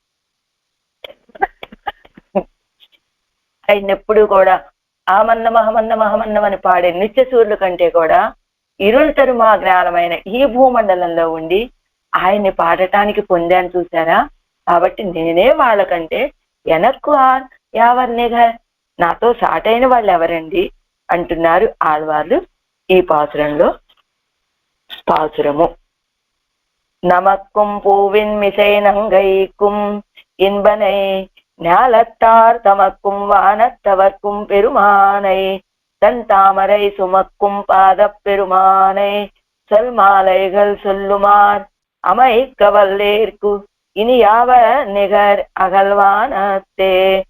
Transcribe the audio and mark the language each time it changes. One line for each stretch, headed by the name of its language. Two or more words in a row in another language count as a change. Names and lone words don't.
Telugu: ఆయనెప్పుడు కూడా మహమన్నం అని పాడే నిత్యసూర్యుల కంటే కూడా
Tamil: இருள் தருமா
Telugu: జ్ఞానమైన ఈ భూమండలంలో ఉండి ఆయన్ని పాడటానికి పొందాను చూసారా. కాబట్టి నేనే వాళ్ళకంటే
Tamil: எனக்கு யாவர் நிகர்,
Telugu: నాతో సాటైన వాళ్ళు ఎవరండి అంటున్నారు ఆళ్వార్లు ఈ పాసురంలో.
Tamil: పాసురము நமக்கும் பூவின் மிசை நங்கைக்கும் இன்பனை ஞாலத்தார் தமக்கும் வானத்தவர்க்கும் பெருமானை தன் தாமரை சுமக்கும் பாதப் பெருமானை சொல் மாலைகள் சொல்லுமார் அமைக்க வல்லேற்கு இனி யாவ நிகர் அகல்வானத்தே.